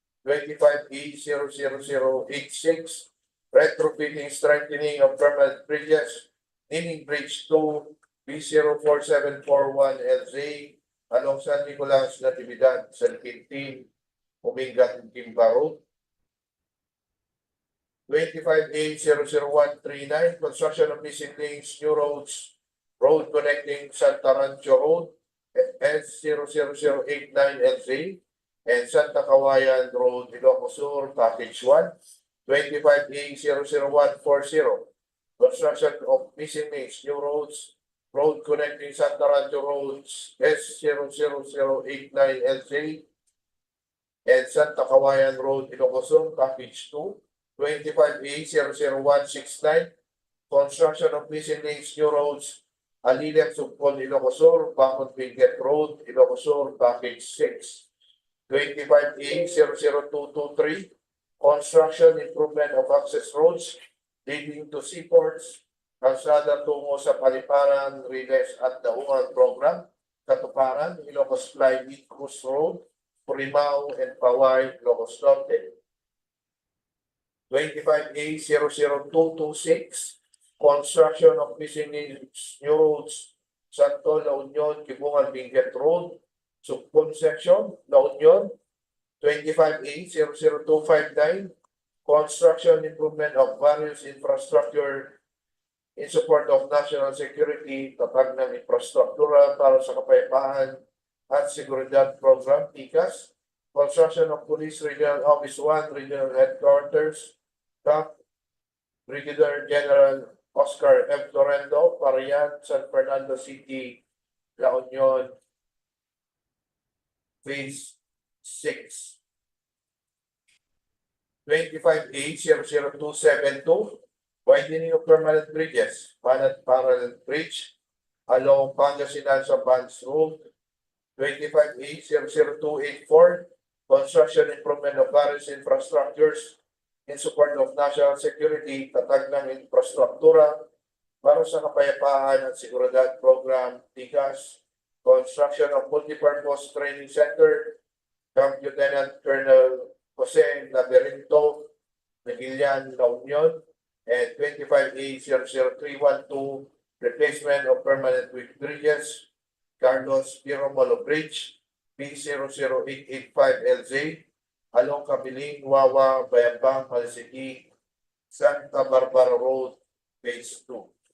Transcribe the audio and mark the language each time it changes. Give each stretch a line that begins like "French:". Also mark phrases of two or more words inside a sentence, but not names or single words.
English: 25A00086, retrofitting strengthening of permanent bridges, Nining Bridge 2, B04741 LJ along San Nicolas-Natividad-Sn, Quintin-Umingan-Guimba Road, 25A00139, construction of missing lanes, new roads, road connecting Santa Rancho Road, S00089LJ, and Santa Kawayan Road, Ilocos Sur, Package 1, 25A00140, construction of missing lanes, new roads, road connecting Santa Rancho Roads, S00089LJ, and Santa Kawayan Road, Ilocos Sur, Package 2, 25A00169, construction of missing lanes, new roads, Alilem Subcon, Ilocos Sur, Bangkot Benguet Road, Ilocos Sur, Package 6, 25A00223, construction improvement of access roads leading to seaports, kalsada tungo sa Paliparan, Riles at Daungan Program, Katuparan, Ilocos Flymeet Cruise Road, Purimao and Paway, Ilocos Norte. 25A00226, construction of missing new roads, Santo, La Union, Kibungan, Benguet Road, Subcon section, La Union. 25A00259, construction improvement of various infrastructure in support of national security, tatag ng infrastruktura para sa kapayapaan at seguridad program, TICAS, construction of Police Regional Office 1, Regional Headquarters, Camp Brigadier General Oscar M. Torrendo, Parian, San Fernando City, La Union, Phase 6. 25A00272, widening of permanent bridges, parallel bridge along Pangasinan sa Banks Road. 25A00284, construction improvement of various infrastructures in support of national security, tatag ng infrastruktura para sa kapayapaan at seguridad program, TICAS, construction of multipurpose training center, Camp Lieutenant Colonel Jose Laberinto, Nagilian, La Union, and 25A00312, replacement of permanent bridges, Carlos Piromolo Bridge, P00885LZ, along Kabiling, Wawa, Bayambang, Malisiki, Santa Barbara Road, Phase 2.